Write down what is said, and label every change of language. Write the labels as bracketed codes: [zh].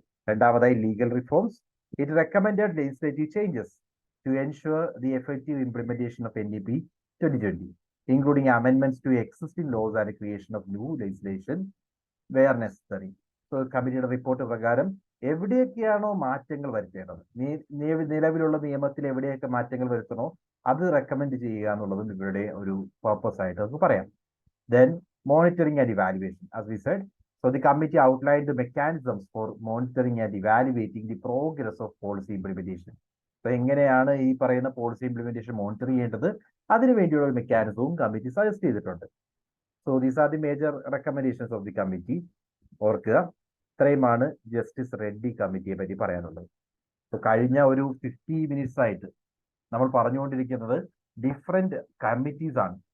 [en] രണ്ടാമതായി legal reforms. It recommended legislative changes to ensure the effective implementation of NEP 2020, including amendments to existing laws and creation of new legislation where necessary. [ml] So കമ്മിറ്റിയുടെ report പ്രകാരം എവിടെയൊക്കെയാണോ മാറ്റങ്ങൾ വരുത്തേണ്ടത്, നിലവിലുള്ള നിയമത്തിൽ എവിടെയൊക്കെ മാറ്റങ്ങൾ വരുത്തണോ അത് റെക്കമെൻഡ് ചെയ്യുക എന്നുള്ളതും ഇവരുടെ ഒരു പർപ്പസ് ആയിട്ട് നമുക്ക് പറയാം. [en] Then monitoring and evaluation, as we said. So the committee outlined the mechanisms for monitoring and evaluating the progress of policy implementation. So [ml] എങ്ങനെയാണ് ഈ പറയുന്ന പോളിസി ഇംപ്ലിമെന്റേഷൻ മോണിറ്റർ ചെയ്യേണ്ടത്, അതിനു വേണ്ടിയുള്ള ഒരു മെക്കാനിസവും കമ്മിറ്റി സജസ്റ്റ് ചെയ്തിട്ടുണ്ട്. [en] So these are the major recommendations of the committee. [ml] ഓർക്കുക, ഇത്രയുമാണ് ജസ്റ്റിസ് റെഡ്ഡി കമ്മിറ്റിയെ പറ്റി പറയാനുള്ളത്. സോ കഴിഞ്ഞ ഒരു 50 minutes ആയിട്ട് നമ്മൾ പറഞ്ഞുകൊണ്ടിരിക്കുന്നത് ഡിഫറെന്റ് കമ്മിറ്റീസ് ആണ്.